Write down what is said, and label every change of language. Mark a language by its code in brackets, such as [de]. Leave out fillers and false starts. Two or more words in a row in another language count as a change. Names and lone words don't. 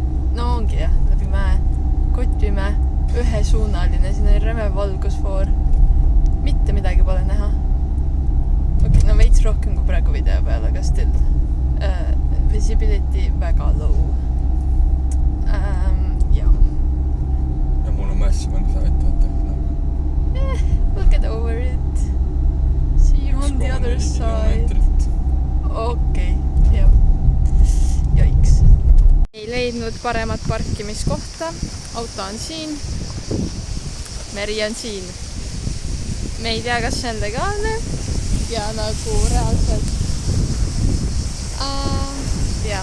[et] No ongi jah, läbi mäe. Kotvimäe. Ühesuunaline. Siin on reme valgusfoor. Mitte midagi pole näha. Okei, no veits rohkem kui praegu video peal, aga still. Visibility väga low. Ja mul on [en] massive anxiety. Look over it. See you on the other side. [et] Okei, jah. Joiks. Ei leidnud paremat parkimiskohta. Auto on siin. Meri on siin. Me ei tea, kas see on legaalne. Ja nagu reaalselt. Ja.